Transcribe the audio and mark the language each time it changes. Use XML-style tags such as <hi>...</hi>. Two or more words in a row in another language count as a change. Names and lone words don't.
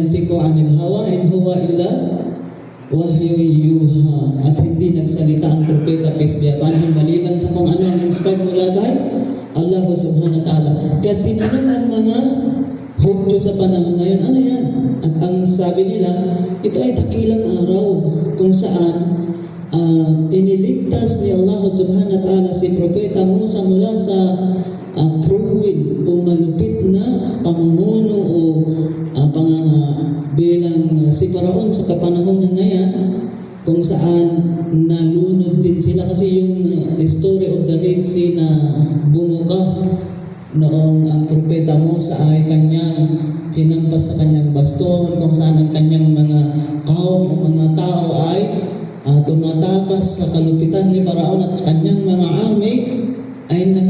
<ar>ينطق عن الهوى إن هو إلا وحي يوحى.</ar> <tl>At hindi nagsalita ang propeta,</tl> <en>peace be upon him,</en> <tl>maliban sa kung ano ang inspired mula kay Allah</tl> <ar>سبحانه وتعالى.</ar> <tl>Kaya tinanong ang mga Hudyo sa panahon na yun, ano yan? At ang sabi nila, ito ay dakilang araw kung saan iniligtas ni Allah</tl> <ar>سبحانه وتعالى</ar> <tl>si Propeta Musa mula sa cruel o malupit na pamumuno o bilang si Paraon sa kapanahon na yan, kung saan nalunod din sila kasi yung</tl> <en>story of the Red Sea</en> <tl>na bumuka noong ang propeta Musa ay kanyang hinampas sa kanyang baston, kung saan ang kanyang mga kaum o mga tao ay tumatakas sa kalupitan ni Paraon at kanyang mga army ay</tl>